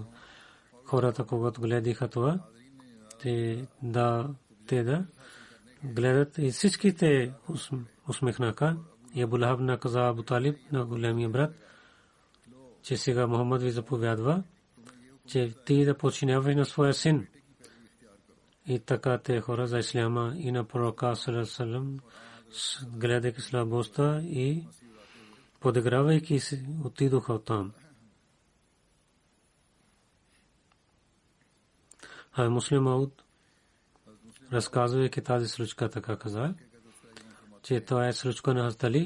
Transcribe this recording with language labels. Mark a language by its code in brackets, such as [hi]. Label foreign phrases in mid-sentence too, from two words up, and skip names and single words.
[bg] Хората, когато гледаха това, те да гледат и всичките усмихнаха. И Абу Лахаб на каза Абу Талиб на големия брат, че сега Мухаммад ви заповядва, че ти да подчиняваш на своя син И така те хора за исляма и на пророка [ar] صلى الله عليه وسلم, [bg] гледайки слабостта и подигравайки се, отидоха там. А Муслим Мауд, разказвайки тази случка, така каза, че това е случка на Хазрат Али.